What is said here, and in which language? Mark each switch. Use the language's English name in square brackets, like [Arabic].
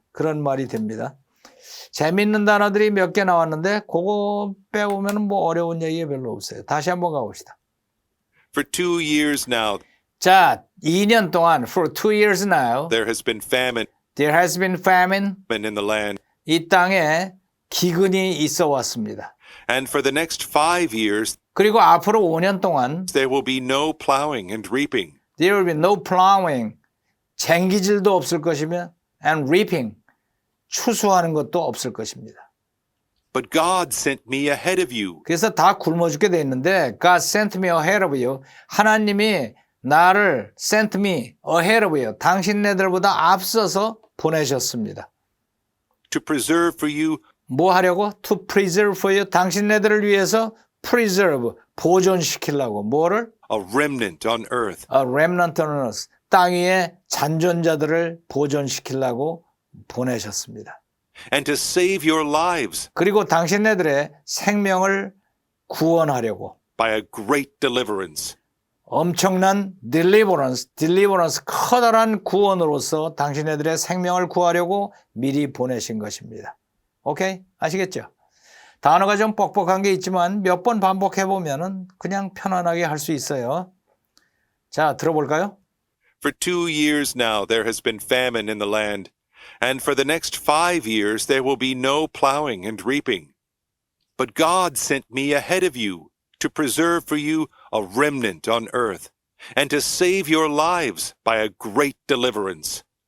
[Korean] 그런 말이 됩니다. 재밌는 단어들이 몇 개 나왔는데 그거 빼보면 어려운 얘기 별로 없어요. 다시 한번 가봅시다. [English] For 2 years now, [Korean] 자, 2년 동안 [English] for 2 years now there has been famine there has been famine. in the land. [Korean] 이 땅에 기근이 있어 왔습니다. [English] And for the next 5 years, [Korean] 그리고 앞으로 5년 동안 [English] there will be no plowing and reaping. there will be no plowing. [Korean] 쟁기질도 없을 것이며 [English] and reaping. [Korean] 추수하는 것도 없을 것입니다. [English] But God sent me ahead of you. [Korean] 그래서 다 굶어 죽게 돼 있는데 [English] God sent me ahead of you. [Korean] 하나님이 나를 [English] sent me ahead of you. [Korean] 당신네들보다 앞서서 보내셨습니다. [English] to preserve for you [Korean] 뭐 하려고? [English] To preserve for you. [Korean] 당신네들을 위해서 preserve, 보존시키려고. 뭐를? [English] a remnant on earth. A remnant on earth. [Korean] 땅 위에 잔존자들을 보존시키려고 보내셨습니다. [English] And to save your lives [Korean] 그리고 당신네들의 생명을 구원하려고 [English] by a great deliverance. [Korean] 엄청난 deliverance, 커다란 구원으로서 당신네들의 생명을 구하려고 미리 보내신 것입니다. 오케이? 아시겠죠? 단어가 좀 뻑뻑한 게 있지만 몇 번 반복해보면 그냥 편안하게 할 수 있어요. 자, 들어볼까요? [English] For 2 years now there has been famine in the land, and for the next 5 years there will be no plowing and reaping. But God sent me ahead of you to preserve for you a remnant on earth, and to save your lives by a great deliverance.